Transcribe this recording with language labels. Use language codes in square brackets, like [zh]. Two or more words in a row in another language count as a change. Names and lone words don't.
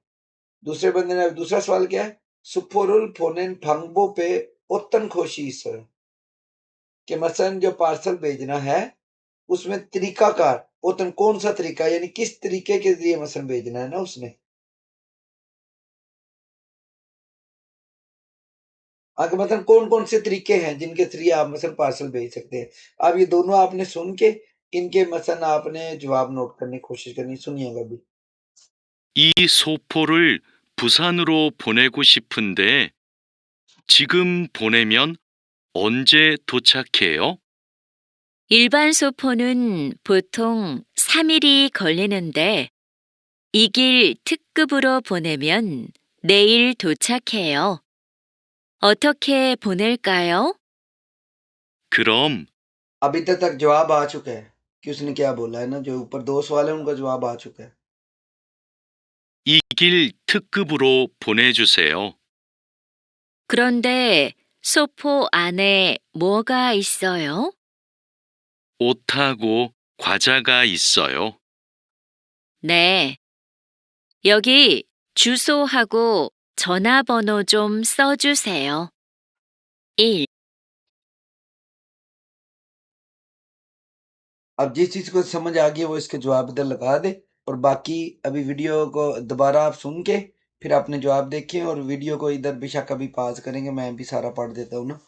[hi] दूसरे बंदे ने दूसरा सवाल क्या है, [ko] 소포를 보내는 방법 [hi] पे ओतन खोशी सर, कि मसलन जो पार्सल भेजना है उसमें तरीकाकार ओतन कौन सा तरीका यानी किस तरीके के जरिए मसलन भेजना है ना उसने। आगे मतलब कौन-कौन से तरीके हैं जिनके थ्रू आप मसलन पार्सल भेज सकते हैं। अब ये दोनों आपने सुन के इनके मसलन आपने जवाब नोट करने की कोशिश करनी, सुनिएगा अभी। [ko] 이 소포를 부산으로 보내고 싶은데 지금 보내면 언제 도착해요? 일반 소포는 보통 3일이 걸리는데 이 길 특급으로 보내면 내일 도착해요. 어떻게 보낼까요? 그럼 [hi] अभी तक जवाब आ चुका है कि उसने क्या बोला है ना, जो ऊपर 2 सवाल है उनका जवाब आ चुका है। [ko] 이 길 특급으로 보내주세요. 그런데 소포 안에 뭐가 있어요? 옷하고 과자가 있어요. 네. 여기 주소하고 전화번호 좀 써주세요. 1. [hi] अब जिस चीज को समझ आ गई वो इसके जवाब इधर लगा दे, और बाकी अभी वीडियो को दोबारा आप सुन के फिर आपने जवाब देखें, और वीडियो को इधर बेशक अभी पॉज करेंगे, मैं भी सारा पढ़ देता हूँ ना।